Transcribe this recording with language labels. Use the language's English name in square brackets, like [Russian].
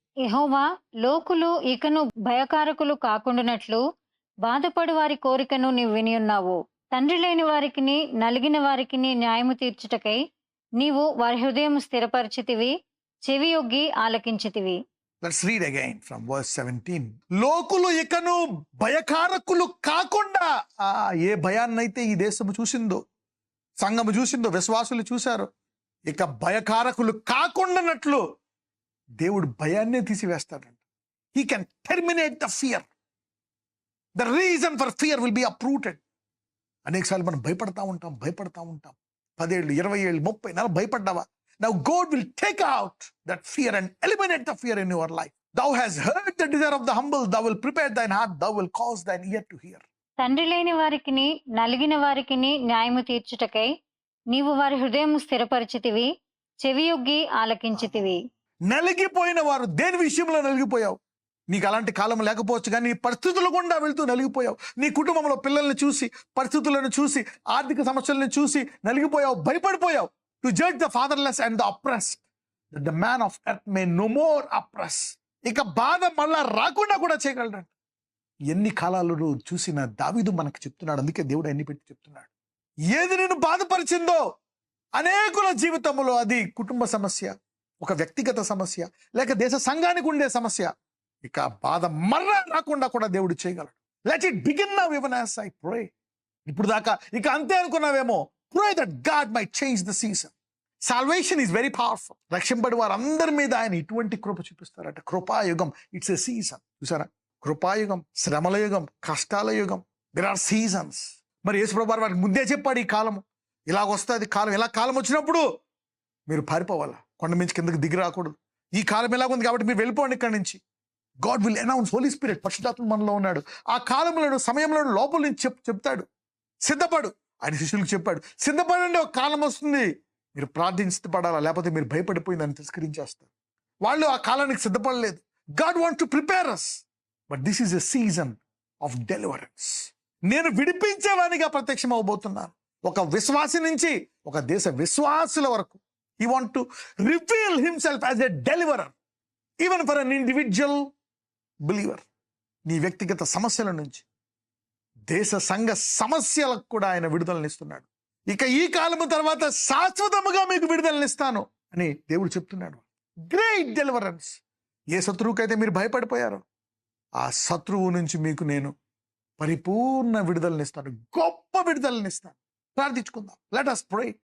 [Telugu] యెహోవా, లోకులు ఇకను భయకారకులు కాకుండానట్లు బాధపడు వారి కోరికను నీవు వినియున్నావు. తండ్రి లేని వారికిని నలిగిన వారికిని న్యాయము తీర్చుటకై నీవు వారి హృదయం స్థిరపరిచితివి, చెవియొగ్గి ఆలకించితివి. [English] Let's read again from verse 17. [Telugu] లోకులు ఇకను భయకారకులు కాకుండా, ఏ భయాన్నైతే ఈ దేశము చూసిందో, సంఘము చూసిందో, విశ్వాసులు చూశారు, ఇక భయకారకులు కాకుండానట్లు దేవుడు భయాన్నే తీసివేస్తాడంట. [English] He can terminate the fear. The reason for fear will be uprooted. [Telugu] అనేకసార్లు మనం భయపడతా ఉంటాం. 10 ఏళ్ళు, 20 ఏళ్ళు, 30, 40 భయపడ్డావా? [English] Now God will take out that fear and eliminate the fear in your life. Thou hast heard the desire of the humble, thou will prepare thine heart, thou will cause thine ear to hear. [Telugu] తండ్రి లేని వారికిని నలిగిన వారికిని న్యాయము తీర్చుటకై నీవు వారి హృదయము స్థిరపరిచితివి, చెవియొగ్గి ఆలకించితివి. నలిగిపోయిన వారు దేని విషయంలో నలిగిపోయావు? నీకు అలాంటి కాలం లేకపోవచ్చు, కానీ నీ పరిస్థితుల గుండా వెళ్తూ నలిగిపోయావు. నీ కుటుంబంలో పిల్లల్ని చూసి, పరిస్థితులను చూసి, ఆర్థిక సమస్యలను చూసి నలిగిపోయావు, భయపడిపోయావు. [English] To judge the fatherless and the oppressed, that the man of earth may no more oppress. [Telugu] ఇక బాధ మళ్ళా రాకుండా కూడా చేయగలడు. ఎన్ని కాలాలు చూసిన దావీదు మనకు చెప్తున్నాడు. అందుకే దేవుడు అన్ని పెట్టి చెప్తున్నాడు. ఏది నేను బాధపరిచిందో అనేకుల జీవితంలో, అది కుటుంబ సమస్య, ఒక వ్యక్తిగత సమస్య, లేక దేశ సంఘానికి ఉండే సమస్య, ఇక బాధ మళ్ళా రాకుండా కూడా దేవుడు చేయగలడు. [English] Let it begin now even as I pray. [Telugu] ఇప్పుడు దాకా ఇక అంతే అనుకున్నావేమో. [English] Pray that God might change the season. Salvation is very powerful. [Telugu] రక్షింపడి వారందరి మీద ఆయన ఇటువంటి కృప చూపిస్తారట. కృపాయుగం, [English] It's a season. [Telugu] చూసారా, కృపాయుగం, శ్రమల యుగం, కష్టాల యుగం. [English] There are seasons. [Telugu] మరి యేసుప్రభువు వారికి ముందే చెప్పాడు, ఈ కాలము ఇలాగొస్తుంది కాలం. ఇలా కాలం వచ్చినప్పుడు మీరు పారిపోవాలా, కొండ మించి కిందకి దిగి రాకూడదు. ఈ కాలం ఎలాగుంది కాబట్టి మీరు వెళ్ళిపోండి ఇక్కడి నుంచి. [English] God will announce, holy spirit, [Telugu] పరిశుద్ధాత్మ మనలో ఉన్నాడు. ఆ కాలంలో సమయంలో లోపల నుంచి చెప్తాడు, సిద్ధపడు. ఆయన శిష్యులకు చెప్పాడు, సిద్ధపడండి, ఒక కాలం వస్తుంది, మీరు ప్రార్థించబడాలా, లేకపోతే మీరు భయపడిపోయి దాన్ని తిరస్కరించేస్తారు. వాళ్ళు ఆ కాలానికి సిద్ధపడలేదు. [English] God want to prepare us, but this is a season of deliverance. [Telugu] నేను విడిపించేవానిగా ప్రత్యక్షం అవబోతున్నాను. ఒక విశ్వాసి నుంచి ఒక దేశ విశ్వాసుల వరకు. [English] He want to reveal himself as a deliverer, even for an individual believer. [Telugu] నీ వ్యక్తిగత సమస్యల నుంచి దేశ సంఘ సమస్యలకు కూడా ఆయన విడుదలనిస్తున్నాడు. ఇక ఈ కాలము తర్వాత శాశ్వతముగా మీకు విడుదలనిస్తాను అని దేవుడు చెప్తున్నాడు. [English] Great deliverance. [Telugu] ఏ శత్రువుకైతే మీరు భయపడిపోయారో ఆ శత్రువు నుంచి మీకు నేను పరిపూర్ణ విడుదలనిస్తాను, గొప్ప విడుదలనిస్తాను. ప్రార్థించుకుందాం. [English] Let us pray.